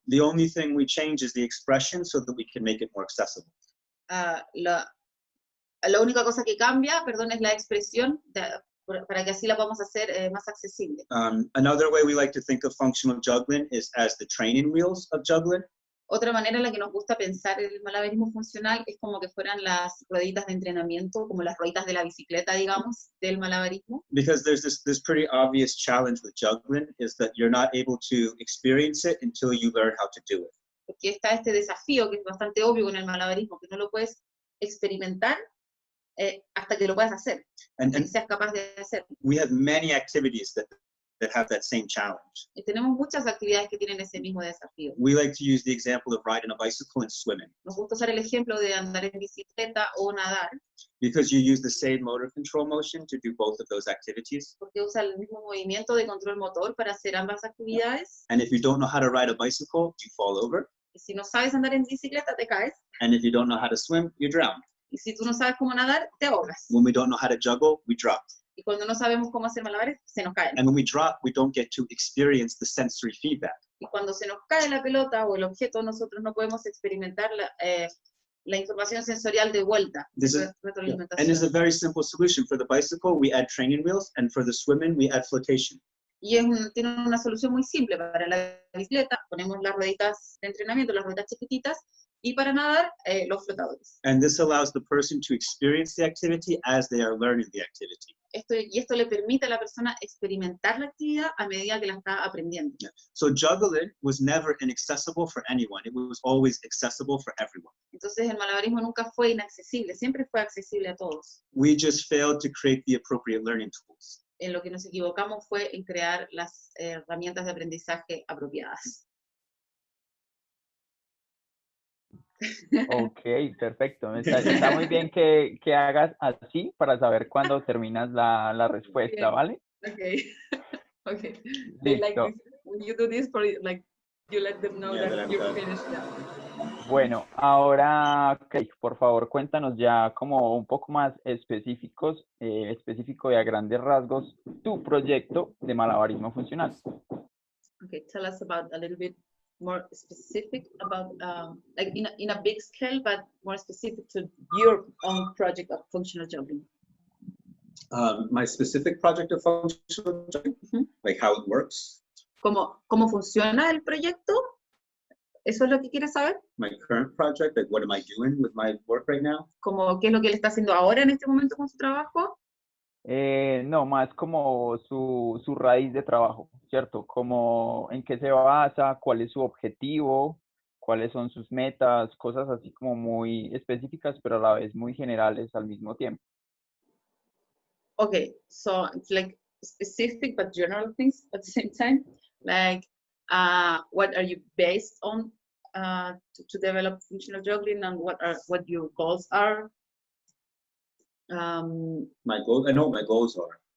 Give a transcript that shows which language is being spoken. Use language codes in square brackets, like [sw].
[en] The only thing we change is the expression so that we can make it more accessible. [es] La única cosa que cambia, perdón, es la expresión para que así la podamos hacer más accesible. [en] Another way we like to think of functional juggling is as the training wheels of juggling. [es] Otra manera en la que nos gusta pensar el malabarismo funcional es como que fueran las rueditas de entrenamiento, como las rueditas de la bicicleta, digamos, del malabarismo. [en] Because there's this pretty obvious challenge with juggling is that you're not able to experience it until you learn how to do it. [es] Porque está este desafío que es bastante obvio con el malabarismo, que no lo puedes experimentar hasta que lo puedas hacer, hasta que seas capaz de hacerlo. [en] We have many activities that have that same challenge. [es] Y tenemos muchas actividades que tienen ese mismo desafío. [en] We like to use the example of riding a bicycle and swimming. [es] Nos gusta usar el ejemplo de andar en bicicleta o nadar, [en] Because you use the same motor control motion to do both of those activities. [es] porque usa el mismo movimiento de control motor para hacer ambas actividades. [en] And if you don't know how to ride a bicycle, you fall over. [es] Y si no sabes andar en bicicleta, te caes. [en] And if you don't know how to swim, you drown. [es] Y si tú no sabes cómo nadar, te ahogas. [en] When we don't know how to juggle, we drop. [es] Y cuando no sabemos cómo hacer malabares, se nos caen. [en] And when we drop, we don't get to experience the sensory feedback. [es] Y cuando se nos cae la pelota o el objeto, nosotros no podemos experimentar la información sensorial de vuelta. [en] This is, [es] retroalimentación. [en] and it's a very simple solution. For the bicycle, we add training wheels, and for the swimming, we add flotation. [es] Y tiene una solución muy simple. Para la bicicleta ponemos las rueditas de entrenamiento, las rueditas chiquititas, y para nadar, los flotadores. [en] And this allows the person to experience the activity as they are learning the activity. [es] Esto le permite a la persona experimentar la actividad a medida que la está aprendiendo. [en] So juggling was never inaccessible for anyone. It was always accessible for everyone. [es] Entonces el malabarismo nunca fue inaccesible, siempre fue accesible a todos. [en] We just failed to create the appropriate learning tools. [es] En lo que nos equivocamos fue en crear las herramientas de aprendizaje apropiadas. Ok, perfecto. Está muy bien que hagas así para saber cuándo terminas la respuesta, ¿vale? [en] Okay. Okay. [es] Listo. [en] Like this, when you do this, for like you let them know Yeah, that that I'm you done. finished that. [es] Bueno, ahora, Craig, por favor, cuéntanos ya como un poco más específico y a grandes rasgos tu proyecto de malabarismo funcional. [en] Okay, tell us about a little bit more specific about like in a big scale, but more specific to your own project of functional juggling. My specific project of functional juggling, like how it works. [es] ¿Cómo funciona el proyecto? ¿Eso es lo que quieres saber? [en] My current project, like what am I doing with my work right now? [es] ¿Cómo qué es lo que él está haciendo ahora en este momento con su trabajo? No, más como su raíz de trabajo, ¿cierto? Como en qué se basa, cuál es su objetivo, cuáles son sus metas, cosas así como muy específicas, pero a la vez muy generales al mismo tiempo. [en] Okay, so it's like specific but general things at the same time. Like, what are you based on to develop functional juggling, and what your goals are? My goals, I know what my goals are.